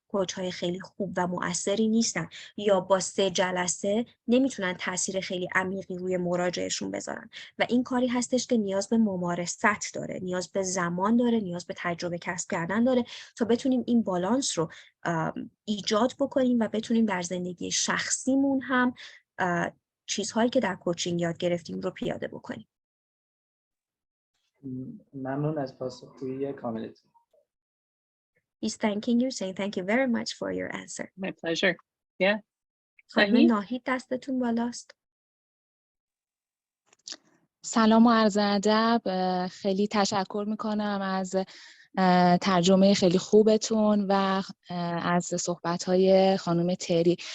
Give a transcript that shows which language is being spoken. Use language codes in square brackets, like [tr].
[fa] کوچ‌های خیلی خوب و مؤثری نیستن یا با 3 جلسه نمیتونن تاثیر خیلی عمیقی روی مراجعشون بذارن و این کاری هستش که نیاز به ممارست داره، نیاز به زمان داره، نیاز به تجربه کسب کردن داره تا بتونیم این بالانس رو ایجاد بکنیم و بتونیم در زندگی شخصیمون هم چیزهایی که در کوچینگ یاد گرفتیم رو پیاده بکنیم. ممنون از پاسخگویی کاملتون. [en] He's thanking you, saying thank you very much for your answer. My pleasure. Yeah. [fa] خانم ناهید دستتون بالاست. سلام و عرض ادب. خیلی تشکر میکنم از ترجمه خیلی خوبتون و از صحبت‌های خانم تری.